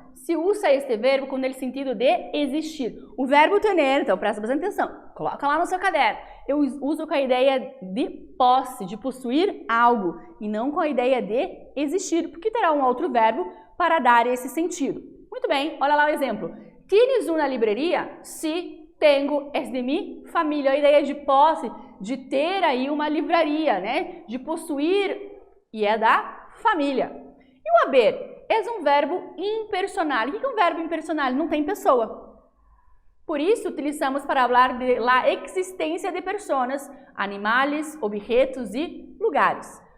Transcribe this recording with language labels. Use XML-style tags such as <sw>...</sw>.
<pt>Se usa este verbo com o sentido de existir. O verbo tener, então presta bastante atenção, coloca lá no seu caderno. Eu uso com a ideia de posse, de possuir algo, e não com a ideia de existir, porque terá um outro verbo para dar esse sentido. Muito bem, olha lá o exemplo.</pt> <es>Tienes</es> <pt>uma livraria?</pt> <es>Sí, tengo, es de mi familia.</es> <pt>A ideia de posse, de ter aí uma livraria, né? De possuir, e é da família. E o haber? É um verbo impersonal. O que é um verbo impersonal? Não tem pessoa. Por isso, utilizamos para falar de la existência de pessoas, animais, objetos e lugares.</pt>